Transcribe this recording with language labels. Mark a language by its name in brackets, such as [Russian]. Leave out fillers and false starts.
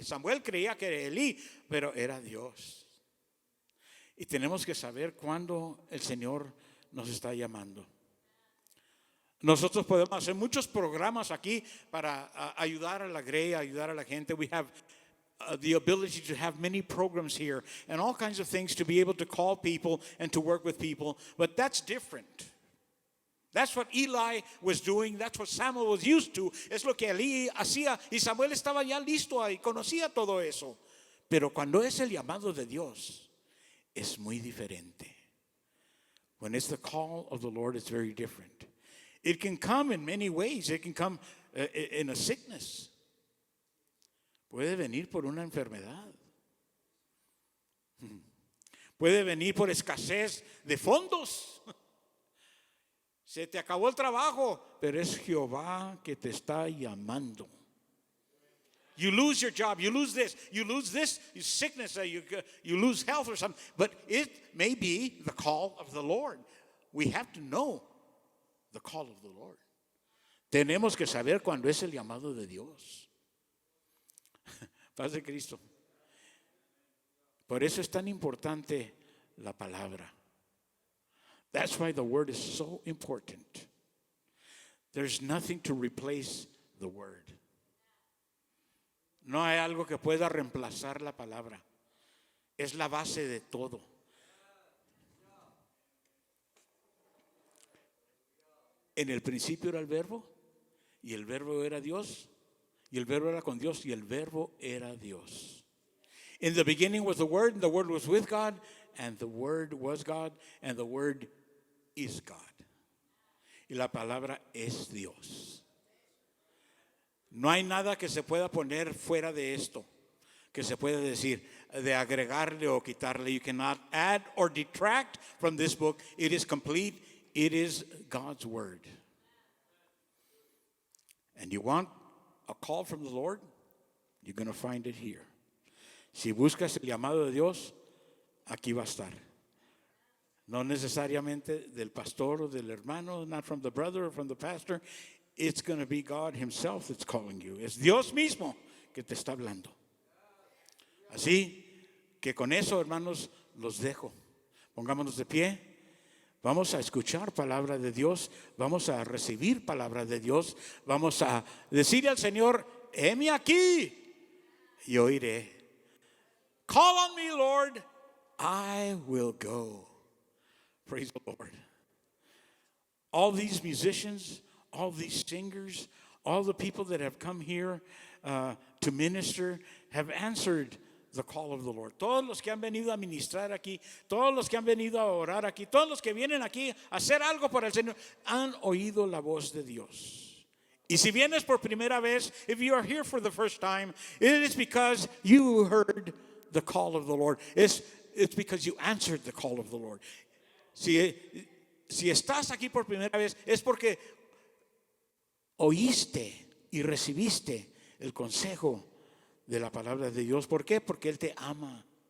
[Spanish] Samuel creía que era Elí, pero era Dios. Y tenemos que saber cuándo el Señor nos está llamando. Nosotros podemos hacer muchos programas aquí para ayudar a la grey, ayudar a la gente. [English] We have the ability to have many programs here and all kinds of things to be able to call people and to work with people. But that's different. That's what Eli was doing. That's what Samuel was used to. [Spanish] Es lo que Elí hacía y Samuel estaba ya listo y conocía todo eso. Pero cuando es el llamado de Dios, es muy diferente. [English] When it's the call of the Lord, it's very different. It can come in many ways. It can come in a sickness. [Spanish] Puede venir por una enfermedad. Puede venir por escasez de fondos. Se te acabó el trabajo, pero es Jehová que te está llamando. [English] You lose your job, you lose this, sickness, you lose health or something. But it may be the call of the Lord. We have to know the call of the Lord. [Spanish] Tenemos que saber cuándo es el llamado de Dios. Paz de Cristo. Por eso es tan importante la palabra. [English] That's why the word is so important. There's nothing to replace the word. [Spanish] No hay algo que pueda reemplazar la palabra. Es la base de todo. En el principio era el verbo, y el verbo era Dios, y el verbo era con Dios, y el verbo era Dios. [English] In the beginning was the Word, and the Word was with God, and the Word was God, and the Word is God. [Spanish] Y la palabra es Dios. No hay nada que se pueda poner fuera de esto, que se pueda decir, de agregarle o quitarle. [English] You cannot add or detract from this book. It is complete. It is God's word. And you want a call from the Lord? You're going to find it here. [Spanish] Si buscas el llamado de Dios, aquí va a estar. No necesariamente del pastor o del hermano, [English] not from the brother or from the pastor. It's going to be God himself that's calling you. [Spanish] Es Dios mismo que te está hablando. Así que con eso, hermanos, los dejo. Pongámonos de pie. Vamos a escuchar palabra de Dios. Vamos a recibir palabra de Dios. Vamos a decirle al Señor, heme aquí y oiré. [English] Call on me, Lord. I will go. Praise the Lord. All these musicians, all these singers, all the people that have come here to minister have answered the call of the Lord. [Spanish] Todos los que han venido a ministrar aquí, todos los que han venido a orar aquí, todos los que vienen aquí a hacer algo para el Señor, han oído la voz de Dios. Y si vienes por primera vez, [English] if you are here for the first time, it is because you heard the call of the Lord. It's because you answered the call of the Lord. [Spanish] Si estás aquí por primera vez, es porque oíste y recibiste el consejo de la palabra de Dios. ¿Por qué? Porque Él te ama.